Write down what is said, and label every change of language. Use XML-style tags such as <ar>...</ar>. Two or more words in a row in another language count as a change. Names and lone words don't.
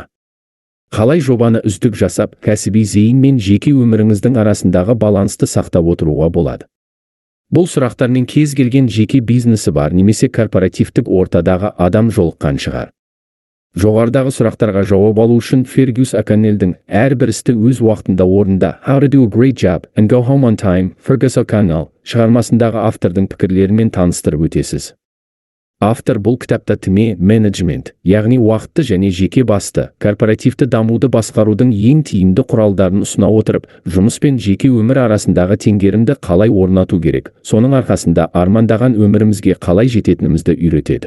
<kk>Қалай жобаны үздік жасап, кәсіби зейін мен жеке өміріңіздің арасындағы балансты сақтап отыруға болады? Бұл сұрақтармен кез-келген жеке бизнесі бар немесе корпоративтік ортадағы адам жолыққан шығар. Жоғарыдағы сұрақтарға жауап алу үшін Фергюс О'Коннелдің әрбір істі өз уақытында орында How to do a great job and go home on time Fergus O'Connell шығармасындағы автордың пікірлерімен таныстырып өтесіз. Автор бұл кітапта</kk> <en>time management,</en> <kk>яғни уақытты және жеке басты, корпоративті дамуды басқарудың ең тиімді құралдарын ұсына отырып, жұмыс пен жеке өмір арасындағы теңгерімді қалай орнату керек, соның арқасында армандаған өмірімізге қалай жететінімізді үйретеді.</kk>